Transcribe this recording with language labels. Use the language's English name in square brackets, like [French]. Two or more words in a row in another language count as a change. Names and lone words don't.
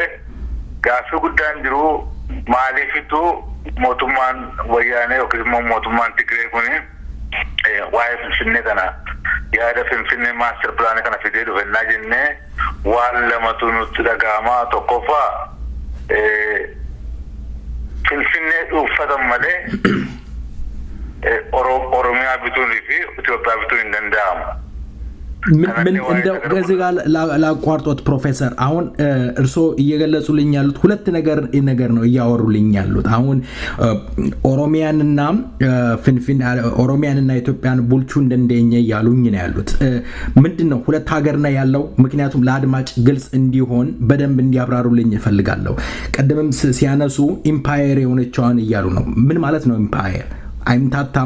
[Oromo] Gaaffii guddaan jiru maaliifitu mootummaan wayyaanee yookiin immoo mootummaan Tigiree kuni waa'ee Finfinnee kana yaada Finfinnee maaster pilaanii kana fidee dhufennaa jennee waan lamatu nutti dhaga'ama. Tokkoffaa Finfinnee dhuunfatan malee Oromiyaa bituun fi Itoophiyaa bituun hin danda'amu. [Amharic] ምን እንደው ከዚህ ጋር ላቋርጦት ፕሮፌሰር አሁን እርሶ እየገለጹልኝ ያሉት ሁለት ነገር ነው እያወሩልኝ ያሉት አሁን ኦሮሚያንና ፍንፍን ኦሮሚያንና ኢትዮጵያን ቡልቹ እንደኛ ያሉኝ ነው ያሉት ምንድነው ሁለት ሀገርና ያለው ምክንያቱም ለአድማጭ ግልጽ እንዲሆን በደንብ እንዲያብራሩልኝ እፈልጋለሁ ቀደምም ሲያነሱ ኢምፓየር የሆነችዋን እያሉ ነው ምን ማለት ነው ኢምፓየር አይምታታም